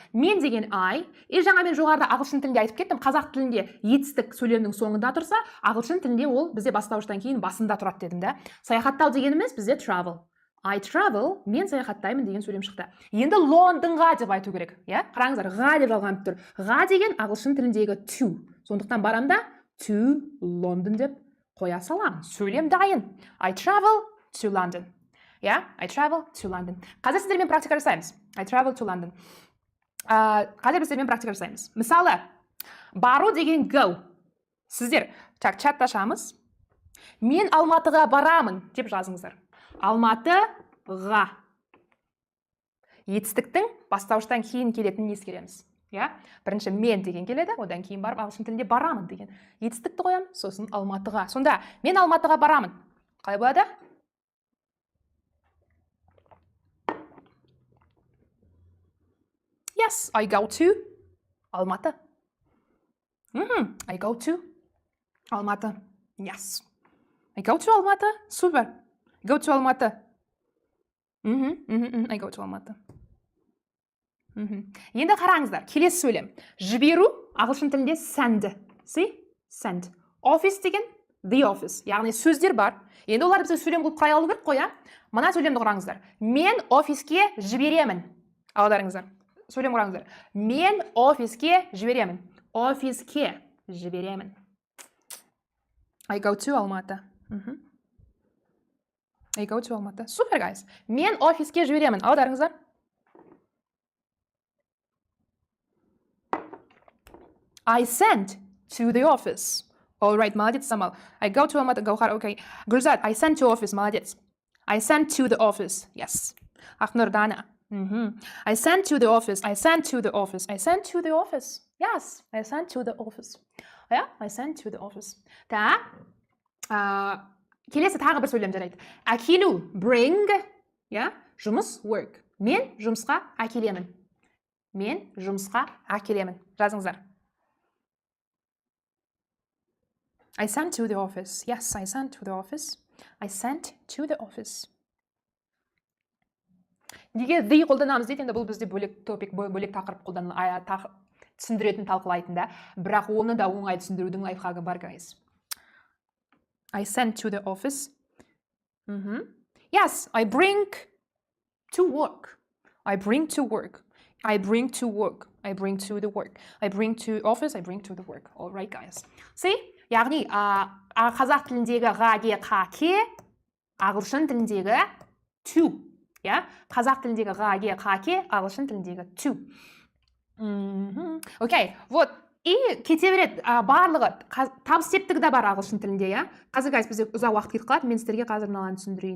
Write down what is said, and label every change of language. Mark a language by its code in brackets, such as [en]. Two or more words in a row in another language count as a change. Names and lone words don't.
[kk] Мен деген I, жаңа мен жоғарыда ағылшын тілінде айтып кеттім, қазақ тілінде етістік сөйлемнің соңында тұрса, ағылшын тілінде ол бізде бастауыштан кейін басында тұрады дедім да. Саяхаттау дегеніміз бізде travel. [en] I travel, [kk] мен саяхаттаймын деген сөйлем шықты. Енді Лондонға деп айту керек. Қараңыздар, ға деп жалғанып тұр. Ға деген ағылшын тіліндегі to. Сондықтан барамда [en] to London [kk] деп қоя саламын. Сөйлем дайын. [en] I travel to London. I travel to London. [kk] Қазір сіздермен практика жасаймыз. [en] I travel to London. [kk] Қазір сіздермен практика жасаймыз. Мысалы, бару деген go. Сіздер чат ашамыз. Мен Алматыға барамын деп жазыңыздар. Алматыға. Етістіктің бастауыштан кейін келетінін ескереміз. Бірінші мен деген келеді, одан кейін барып ағылшын тілінде барамын деген. Етістікті қоям, сосын Алматыға. Сонда мен Алматыға барамын. Қалай болады? [en] Yes, I go to Almaty. I go to Almaty. Yes. I go to Almaty. Super. Go to Almaty. I go to Almaty. [kk] Енді қараңыздар, келесі сөйлем. Жіберу ағылшын тілінде send. [en] See? Send. Office деген the office. [kk] Яғни сөздер бар. Енді олар бізде сөйлем қылып құрай алу керек қой, Мына сөйлемді қараңыздар. Мен офиске жіберемін. Аударыңыздар. Сөйлем құраңыздар. Мен офиске жіберемін. Офиске жіберемін. [en] I go to Almaty. I go to Almaty. Супер, guys. [kk] Мен офиске жіберемін. Аударыңыздар. [en] I send to the office. All right, [ru] молодец, Самал. [en] I go to Almaty. Гаухар, okay. Гүлзат, I send to office. Молодец. I send to the office. Yes. Ақнұр, Дана. I sent to the office. I sent to the office. I sent to the office. Yes, I sent to the office. I sent to the office. [kk] Келесі тағы бір сөйлем жарайды. Әкелу, bring, жұмыс, work. Мен жұмысқа әкелемін. Мен жұмысқа әкелемін. Жазыңыздар. [en] I sent to the office. Yes, I sent to the office. I sent to the office. [kk] Неге the қолданамыз дейді, енді бұл бізде бөлек топик, бөлек тақырып түсіндіретін талқылайтын да, бірақ оны да оңай түсіндірудің лайфхагы бар, [en] guys. I sent to the office. Yes, I bring to work. I bring to work. I bring to work. I bring to the work. I bring to office. I bring to the work. All right, guys. See? [kk] Яғни, қазақ тіліндегі ғаге қаке, ағылшын тіліндегі to. Қазақ тіліндегі ғаге қаке, ағылшын тіліндегі to. [ru] Окей, вот. [kk] И кете береді, барлығы табыс септігі де бар ағылшын тілінде, Қазір, guys, бізде ұзақ уақыт кетіп қалады, мен сіздерге қазір мынаны түсіндірейін.